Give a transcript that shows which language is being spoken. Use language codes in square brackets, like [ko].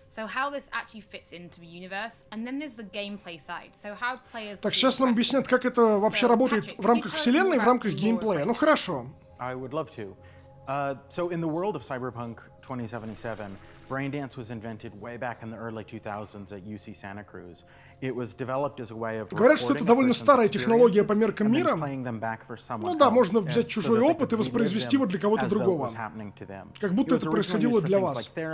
[en] So how this actually fits into the universe, and then there's the gameplay side. So how players. [ru] Так, сейчас нам объяснят, как это вообще работает в рамках вселенной, в рамках геймплея. Ну хорошо. [en] I would love to. So in the world of Cyberpunk 2077, Braindance was invented way back in the early 2000s at UC Santa Cruz. It was developed as a way of [ru] Говорят, что это довольно старая технология по меркам мира. Ну да, можно взять чужой опыт и воспроизвести его для кого-то другого. Как будто это происходило для вас.